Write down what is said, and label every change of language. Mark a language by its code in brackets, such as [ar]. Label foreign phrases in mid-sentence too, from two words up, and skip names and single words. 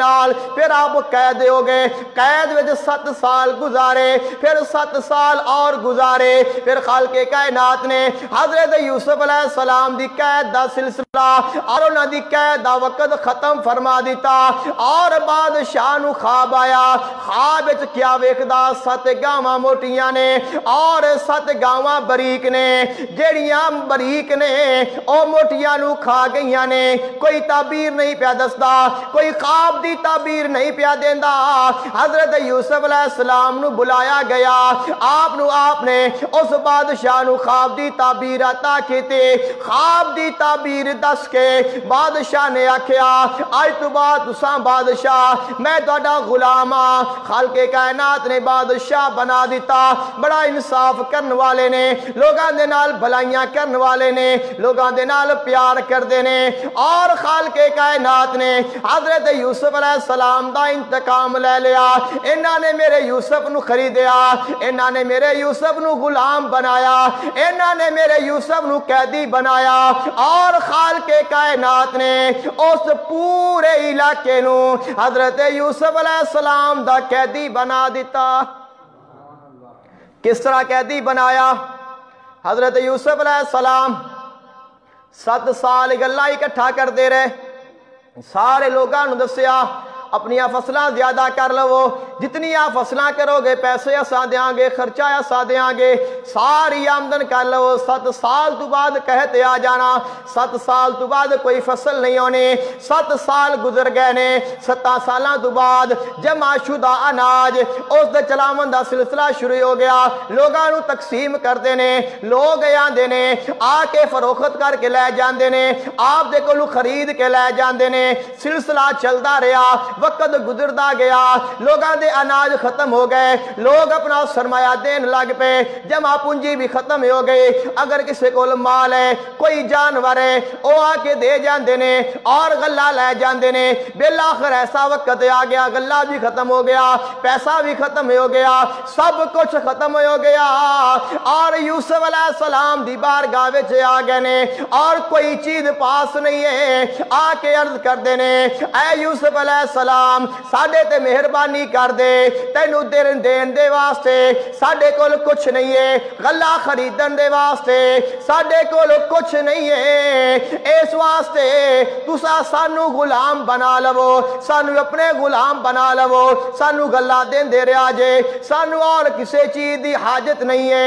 [pa] نال، پھر آپ قید ہو گئے، قید وچ 7 سال گزارے، پھر 7 سال اور گزارے، پھر خالق کائنات نے حضرت یوسف [ar] علیہ السلام [pa] دی قید دا سلسلہ اور انہاں دی قید دا وقت ختم فرما دیتا، اور بادشاہ نو خواب آیا، خواب وچ کیا ویکھدا 7 گاواں موٹیاں نے اور 7 گاواں بریک نے، جیڑیاں بریک نے او موٹیاں نو کھا گئیاں نے، کوئی تعبیر نہیں پیا دسدا، کوئی خواب دی تعبیر نہیں پیا دیندا۔ حضرت یوسف [ar] علیہ السلام [pa] نو بلایا گیا، آپ نے اس بادشاہ نو خواب دی تعبیر عطا کیتے، خواب دی تعبیر دس کے بادشاہ نے آکھیا آج تو بعد تساں بادشاہ میں تہاڈا غلام ہاں۔ خالق کائنات نے بادشاہ بنا دیتا، بڑا انصاف کرن والے نے، لوگاں دے نال بھلائیاں کرن والے نے، لوگاں دے نال پیار کردے نے، اور خالق کائنات نے حضرت یوسف [ar] علیہ السلام [pa] دا انتقام لے لیا۔ انہاں نے میرے یوسف نو خریدیا، انہاں نے میرے یوسف نو غلام بنایا، انہاں نے میرے یوسف نو قیدی بنایا، اور خالق کائنات نے اس پورے علاقے نو حضرت یوسف [ar] علیہ السلام [pa] دا قیدی بنا دیتا۔ کس طرح قیدی بنایا؟ حضرت یوسف [ar] علیہ السلام [pa] 7 سال گلہ اکٹھا کر دے رہے، سارے لوگاں نو دسیا اپنی فصلیں زیادہ کر لو، جتنی آپ فصلیں کرو گے پیسے اساں دیاں گے، خرچہ اساں دیاں گے، ساری آمدن کر لو۔ 7 سال تو بعد کہتے آ جانا، 7 سال تو بعد کوئی فصل نہیں ہونے، 7 سال گزر گئے نے، 7 سالاں تو بعد جمع شدہ اناج اس دے چلاون دا سلسلہ شروع ہو گیا، لوگاں نو تقسیم کردے نے، لوگ آندے نے آ کے فروخت کر کے لے جاندے نے، آپ دے کولوں خرید کے لے جاندے نے، سلسلہ چلدا رہا، وقت گزردا گیا، لوگاں دے اناج ختم ہو گئے، لوگ اپنا سرمایہ دین لگ پے، جمع پونجی بھی ختم ہو گئی، اگر کسی کول مال ہے کوئی جانور ہے او آ کے دے جاندے نے اور غلہ لے جاندے نے، بالآخر ایسا وقت آ گیا غلہ بھی ختم ہو گیا، پیسہ بھی ختم ہو گیا، سب کچھ ختم ہو گیا، اور یوسف [ar] علیہ السلام [pa] دی بارگاہ وچ آ گئے نے اور کوئی چیز پاس نہیں ہے، آ کے عرض کر دینے اے یوسف [ar] علیہ السلام [pa] سلام ساڈے تے مہربانی کر دے، تینوں دین دے واسطے ساڈے کول کچھ نہیں ہے، غلہ خریدن دے واسطے ساڈے کول کچھ نہیں ہے، اس واسطے تسا سانوں غلام بنا لوو، سانوں اپنے غلام بنا لوو، سانوں غلہ دیندے رہا جے، سانوں اور کسی چیز کی حاجت نہیں ہے.